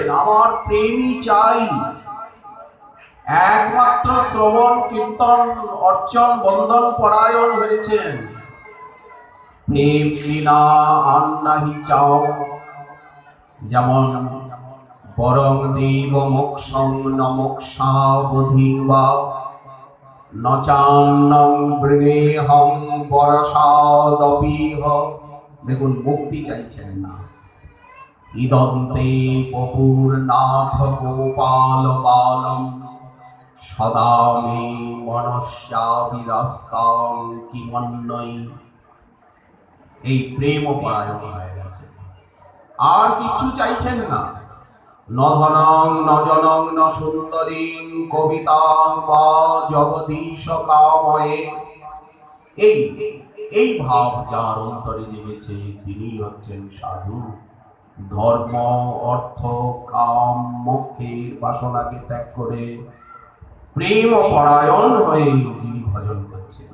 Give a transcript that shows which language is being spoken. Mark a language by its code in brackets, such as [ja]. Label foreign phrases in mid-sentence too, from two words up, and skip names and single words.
[bn] আমার প্রেমই চাই। একমাত্র শ্রবণ কীর্তন অর্চন বন্ধন পরায়ণ হয়েছেন। প্রেম বিনা আর নাহি চাও। [sa] যেমন বরং দেব মোক্ষং ন মোক্ষাবধিবা ন চান্নং বৃণেহং বরসাদপিহ। [bn] দেখুন, মুক্তি চাইছেন না। [sa] ইদন্তে বপুর নাথ গোপাল বালম সদা মে মনস্যা বিরাস্তাং কিমন্যই। [bn] এই প্রেম পরায়ণ হয়ে গেছে, আর কিছু চাইছেন না। [sa] ন ধনং ন জনং ন সুন্দরীং কবিতাং বা জগদীশ কাময়ে। [bn] এই ভাব যার অন্তরে জেগেছে তিনি হচ্ছেন সাধু। ধর্ম অর্থ কাম মোক্ষের বাসনাকে ত্যাগ করে প্রেম পরায়ণ হয়ে যিনি ভজন করছেন।